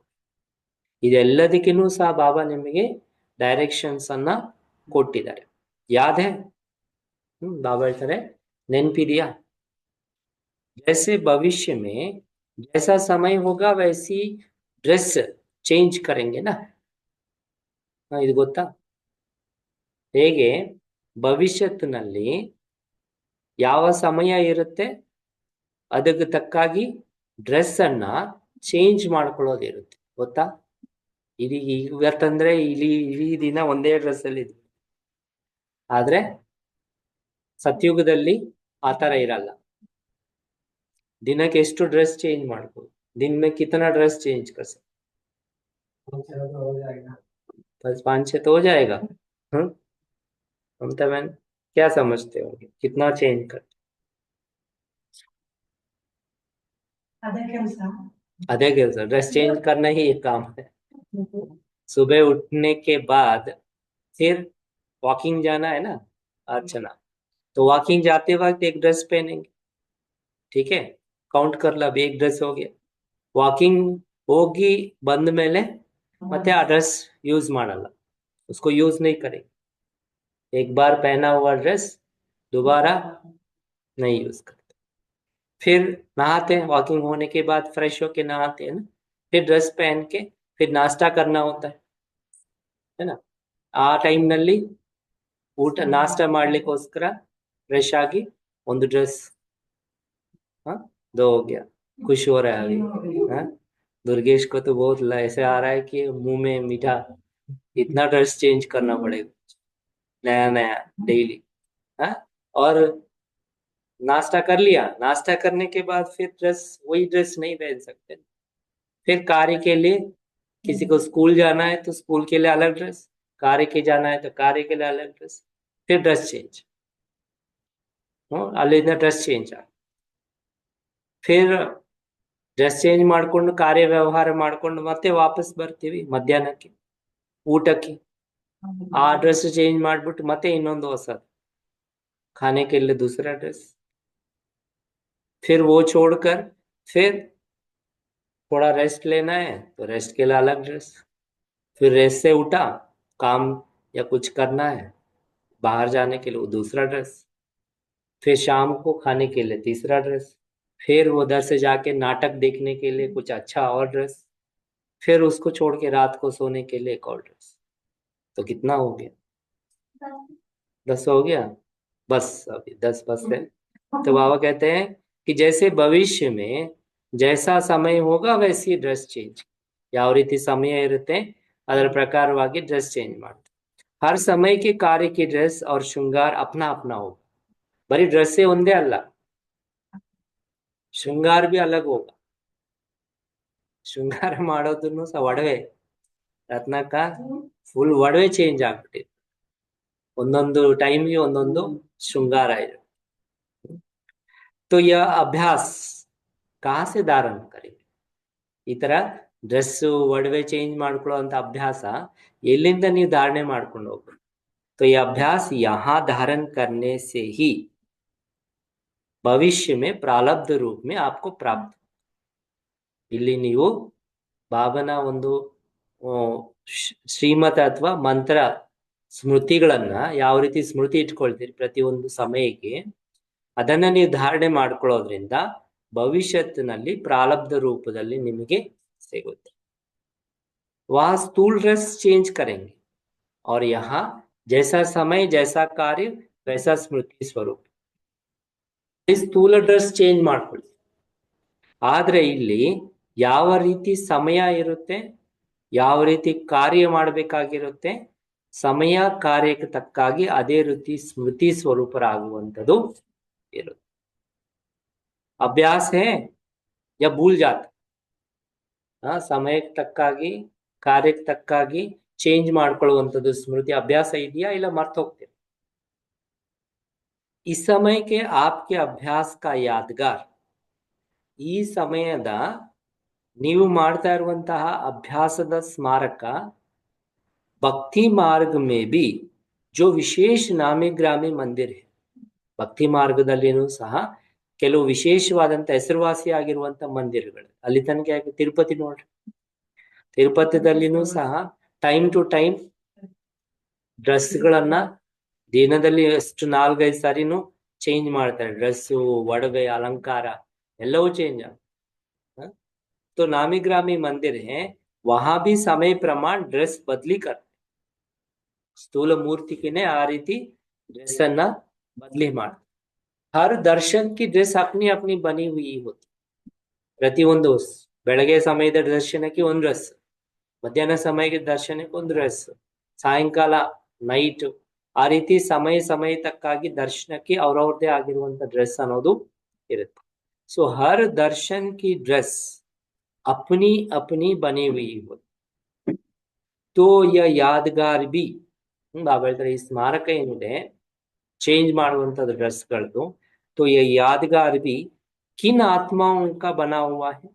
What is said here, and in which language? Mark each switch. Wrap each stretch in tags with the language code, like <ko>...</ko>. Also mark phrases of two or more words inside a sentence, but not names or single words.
<kn>ಇದೆಲ್ಲದಕ್ಕಿನ್ನೂ ಸಹ ಬಾಬಾ ನಿಮಗೆ ಡೈರೆಕ್ಷನ್ಸ್ ಅನ್ನ ಕೊಟ್ಟಿದ್ದಾರೆ. ಯಾದೇ ಬಾಬಾ ಹೇಳ್ತಾರೆ, ನೆನ್ಪಿದೆಯಾ?</kn> <hi>जैसे भविष्य में जैसा समय होगा वैसी</hi> <en>dress change</en> <hi>करेंगे ना.</hi> <kn>ಇದು ಗೊತ್ತಾ? ಹೇಗೆ ಭವಿಷ್ಯತ್ತಿನಲ್ಲಿ ಯಾವ ಸಮಯ ಇರುತ್ತೆ ಅದಕ್ಕೆ ತಕ್ಕಾಗಿ ಡ್ರೆಸ್ ಅನ್ನ ಚೇಂಜ್ ಮಾಡ್ಕೊಳ್ಳೋದಿರುತ್ತೆ, ಗೊತ್ತಾ? ಇವತ್ತಂದ್ರೆ ಇಡೀ ದಿನ ಒಂದೇ ಡ್ರೆಸ್ ಅಲ್ಲಿ ಇದ್ವಿ, ಆದ್ರೆ ಸತ್ಯುಗದಲ್ಲಿ ಆತರ ಇರಲ್ಲ. ದಿನಕ್ಕೆ ಎಷ್ಟು</kn> <en>dress change</en> <kn>ಮಾಡ್ಬೋದು?</kn> <hi>दिन में कितना</hi> <en>dress change</en> <hi>कर सकते? 5-6 तो हो जाएगा. ममता बहन क्या समझते हो, कितना चेंज कर? अदे ಕೆಲಸ</hi> <en>dress change</en> <hi>करना ही एक काम है. सुबह उठने के बाद फिर वॉकिंग जाना है ना अर्चना, तो वॉकिंग जाते वक्त एक ड्रेस पहनेंगे, ठीक है? काउंट कर लो, अभी एक ड्रेस हो गया.</hi> <kn>ವಾಕಿಂಗ್ ಹೋಗಿ ಬಂದ ಮೇಲೆ ಮತ್ತೆ ಆ</kn> <en>dress use</en> <kn>ಮಾಡಲ್ಲ,</kn> <hi>उसको यूज नहीं करेंगे. एक बार पहना हुआ ड्रेस दोबारा नहीं यूज करते. फिर नहाते हैं, वॉकिंग होने के बाद फ्रेश होके नहाते हैं ना, फिर ड्रेस पहन के फिर नाश्ता करना होता है ना.</hi> <kn>ಆ ಟೈಮ್ ನಲ್ಲಿ ಊಟ ನಾಷ್ಟ ಮಾಡ್ಲಿಕ್ಕೋಸ್ಕರ ಫ್ರೆಶ್ ಆಗಿ ಒಂದು ಡ್ರೆಸ್.</kn> <hi>दो हो गया. खुश हो रहा है अभी, हाँ? दुर्गेश को तो बहुत ऐसे आ रहा है कि मुंह में मीठा, इतना</hi> <en>dress change</en> <hi>करना पड़ेगा नया नया डेली. हाँ, और नाश्ता कर लिया, नाश्ता करने के बाद फिर ड्रेस, वही ड्रेस नहीं पहन सकते. फिर कार्य के लिए किसी को स्कूल जाना है तो स्कूल के लिए अलग ड्रेस, कार्य के जाना है तो कार्य के लिए अलग ड्रेस, फिर</hi> <en>dress change.</en> <kn>ಅಲ್ಲಿಂದ</kn> <en>dress change</en> <kn>ಆಗ, ಫಿರ್</kn> <en>dress change</en> <kn>ಮಾಡ್ಕೊಂಡು ಕಾರ್ಯ ವ್ಯವಹಾರ ಮಾಡ್ಕೊಂಡು ಮತ್ತೆ ವಾಪಸ್ ಬರ್ತೀವಿ ಮಧ್ಯಾಹ್ನಕ್ಕೆ ಊಟಕ್ಕೆ. ಆ</kn> <en>dress change</en> <kn>ಮಾಡ್ಬಿಟ್ಟು ಮತ್ತೆ ಇನ್ನೊಂದು ಹೊಸದು</kn> <hi>खाने के लिए दूसरा ड्रेस. फिर वो छोड़कर फिर थोड़ा रेस्ट लेना है तो रेस्ट के लिए अलग ड्रेस. फिर रेस्ट से उठा, काम या कुछ करना है, बाहर जाने के लिए वो दूसरा ड्रेस. फिर शाम को खाने के लिए तीसरा ड्रेस. फिर उधर से जाके नाटक देखने के लिए कुछ अच्छा और ड्रेस. फिर उसको छोड़ के रात को सोने के लिए एक और ड्रेस. तो कितना हो गया? 10 हो गया. बस अभी 10 बस है. तो बाबा कहते हैं कि जैसे भविष्य में जैसा समय होगा वैसी</hi> <en>dress change.</en> <kn>ಯಾವ ರೀತಿ ಸಮಯ ಇರುತ್ತೆ ಅದರ ಪ್ರಕಾರವಾಗಿ</kn> <en>dress change</en> <kn>ಮಾಡ್ತಾರೆ.</kn> <hi>हर समय के कार्य की ड्रेस और श्रृंगार अपना अपना होगा.</hi> <kn>ಬರೀ ಡ್ರೆಸ್ಸೇ ಒಂದೇ ಅಲ್ಲ, ಶೃಂಗಾರ</kn> <hi>भी अलग होगा.</hi> <kn>ಶೃಂಗಾರ ಮಾಡೋದನ್ನು ಸಹ ಒಡವೆ ರತ್ನಕ್ಕ ಫುಲ್ ಒಡವೆ ಚೇಂಜ್ ಆಗ್ಬಿಟ್ಟಿದೆ. ಒಂದೊಂದು ಟೈಮ್ಗೆ ಒಂದೊಂದು ಶೃಂಗಾರ ಇದೆ.</kn> <hi>तो यह अभ्यास कहाँ से धारण करेंगे?</hi> <kn>ಈ ತರ ಡ್ರೆಸ್ ಒಡವೆ ಚೇಂಜ್ ಮಾಡ್ಕೊಳ್ಳೋ ಅಂತ ಅಭ್ಯಾಸ ಎಲ್ಲಿಂದ ನೀವು ಧಾರಣೆ ಮಾಡ್ಕೊಂಡು ಹೋಗ್ಬೇಕು?</kn> <hi>तो यह अभ्यास यहाँ धारण करने से ही ಭವಿಷ್ಯ में प्रारब्ध रूप में आपको प्राप्त.</hi> <kn>ಇಲ್ಲಿ ನೀವು ಬಾಬನ ಒಂದು ಶ್ರೀಮತ ಅಥವಾ ಮಂತ್ರ ಸ್ಮೃತಿಗಳನ್ನ ಯಾವ ರೀತಿ ಸ್ಮೃತಿ ಇಟ್ಕೊಳ್ತೀರಿ ಪ್ರತಿಯೊಂದು ಸಮಯಕ್ಕೆ, ಅದನ್ನ ನೀವು ಧಾರಣೆ ಮಾಡ್ಕೊಳ್ಳೋದ್ರಿಂದ ಭವಿಷ್ಯತ್ತಿನಲ್ಲಿ ಪ್ರಾರಬ್ಧ ರೂಪದಲ್ಲಿ ನಿಮಗೆ ಸಿಗುತ್ತೆ.</kn> <hi>वह स्थूल</hi> <en>dress change</en> <hi>करेंगे और यहाँ जैसा समय जैसा कार्य वैसा स्मृति स्वरूप.</hi> <kn>ಸ್ಥೂಲ</kn> <en>dress change</en> <kn>ಮಾಡ್ಕೊಳ್ಳಿ, ಆದ್ರೆ ಇಲ್ಲಿ ಯಾವ ರೀತಿ ಸಮಯ ಇರುತ್ತೆ, ಯಾವ ರೀತಿ ಕಾರ್ಯ ಮಾಡಬೇಕಾಗಿರುತ್ತೆ, ಸಮಯ ಕಾರ್ಯಕ್ಕೆ ತಕ್ಕಾಗಿ ಅದೇ ರೀತಿ ಸ್ಮೃತಿ ಸ್ವರೂಪರಾಗುವಂಥದ್ದು ಇರುತ್ತೆ.</kn> <hi>अभ्यास है या भूल जाते.</hi> <kn>ಸಮಯಕ್ಕೆ ತಕ್ಕಾಗಿ ಕಾರ್ಯಕ್ಕೆ ತಕ್ಕಾಗಿ ಚೇಂಜ್ ಮಾಡ್ಕೊಳ್ಳುವಂಥದ್ದು ಸ್ಮೃತಿ ಅಭ್ಯಾಸ ಇದೆಯಾ, ಇಲ್ಲ ಮರ್ತು ಹೋಗ್ತೀರಾ?</kn> <hi>इस समय के आपके अभ्यास का यादगार</hi> <kn>ಈ ಸಮಯದ ನೀವು ಮಾಡ್ತಾ ಇರುವಂತಹ ಅಭ್ಯಾಸದ ಸ್ಮಾರಕ</kn> <hi>भक्ति मार्ग में भी जो विशेष नामी ग्रामी मंदिर है</hi> <kn>ಭಕ್ತಿ ಮಾರ್ಗದಲ್ಲಿನೂ ಸಹ ಕೆಲವು ವಿಶೇಷವಾದಂತ ಹೆಸರುವಾಸಿ ಆಗಿರುವಂತ ಮಂದಿರಗಳು ಅಲ್ಲಿ ತನಕ ಯಾಕೆ ತಿರುಪತಿ ನೋಡ್ರಿ, ತಿರುಪತಿದಲ್ಲಿನೂ ಸಹ</kn> <en>time to time</en> <kn>ಡ್ರೆಸ್ಗಳನ್ನ ದಿನದಲ್ಲಿ ಎಷ್ಟು 4-5 ಸಾರಿನೂ ಚೇಂಜ್ ಮಾಡ್ತಾರೆ. ಡ್ರೆಸ್ಸು, ಒಡವೆ, ಅಲಂಕಾರ ಎಲ್ಲವೂ ಚೇಂಜ್ ಆಗುತ್ತೆ.</kn> <hi>तो नामी ग्रामी मंदिर है, वहां भी समय प्रमाण ड्रेस बदली कर</hi> <kn>ಸ್ಥೂಲ ಮೂರ್ತಿಗೆನೆ ಆ ರೀತಿ ಡ್ರೆಸ್ ಅನ್ನ ಬದಲಿ ಮಾಡ.</kn> <hi>हर दर्शन की ड्रेस अपनी अपनी बनी हुई होती.</hi> <kn>ಪ್ರತಿಯೊಂದು ಬೆಳಗ್ಗೆ ಸಮಯದ ದರ್ಶನಕ್ಕೆ ಒಂದು ಡ್ರೆಸ್, ಮಧ್ಯಾಹ್ನ ಸಮಯದ ದರ್ಶನಕ್ಕೆ ಒಂದು ಡ್ರೆಸ್, ಸಾಯಂಕಾಲ ನೈಟ್ ಆ ರೀತಿ ಸಮಯಕ್ಕಾಗಿ ದರ್ಶನಕ್ಕೆ ಅವ್ರವ್ರದೇ ಆಗಿರುವಂತ ಡ್ರೆಸ್ ಅನ್ನೋದು ಇರುತ್ತೆ.</kn> <hi>ಸೊ हर दर्शन की ड्रेस अपनी अपनी बनी हुई होती. तो यह यादगार भी</hi> <kn>ಬಾಬಾ ಹೇಳ್ತಾರೆ ಈ ಸ್ಮಾರಕ ಏನಿದೆ ಚೇಂಜ್ ಮಾಡುವಂತದ್ದು ಡ್ರೆಸ್ಗಳದ್ದು.</kn> <hi>तो यह यादगार भी किन आत्माओं का बना हुआ है.</hi>